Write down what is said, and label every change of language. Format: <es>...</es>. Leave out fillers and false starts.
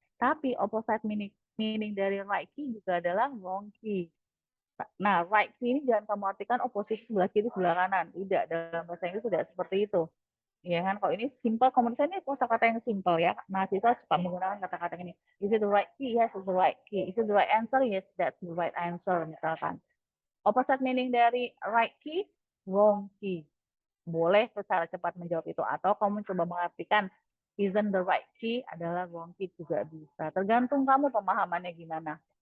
<id>Tapi opposite meaning dari right key juga adalah wrong key. Nah, right key ini jangan kamu artikan oposisi sebelah kiri sebelah kanan. Tidak, dalam bahasa Inggris tidak seperti itu. Ya kan, kalau ini simple communication ini kosakata yang simple ya. Mahasiswa suka menggunakan kata-kata ini.</id> <en>Is it the right key? Yes, it's the right key. Is it the right answer? Yes, that's the right answer misalkan.</en> <id>Opposite meaning dari right key, wrong key. Boleh secara cepat menjawab itu atau kamu coba mengartikan isn't the right key adalah wrong key juga bisa. Tergantung kamu pemahamannya gimana.</id>